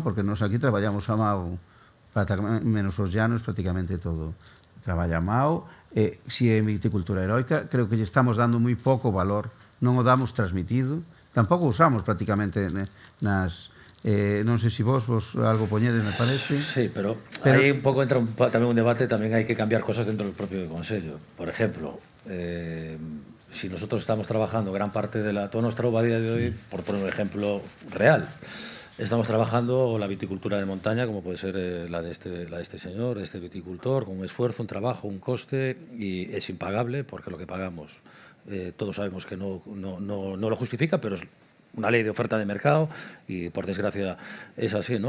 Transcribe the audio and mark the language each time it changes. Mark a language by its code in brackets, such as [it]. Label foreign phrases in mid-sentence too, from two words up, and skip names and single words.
[gl] Porque nos aquí traballamos a mao, menos os llanos, prácticamente todo traballa a mao. Se é viticultura heroica, creo que lle estamos dando moi pouco valor, non o damos transmitido, tampouco usamos prácticamente nas... non sei se vos algo poñedes, me parece. Sí, pero aí un pouco entra tamén un debate, tamén hai que cambiar cosas [es] dentro del propio [gl] Consello. [es] Por ejemplo, si nosotros estamos trabajando gran parte de toda nuestra uva a día de hoy, por poner un ejemplo real, estamos trabajando la viticultura de montaña, como puede ser la de este señor, este viticultor, con un esfuerzo, un trabajo, un coste, y es impagable porque lo que pagamos todos sabemos que no lo justifica, pero es una ley de oferta de mercado y por desgracia es así, ¿no?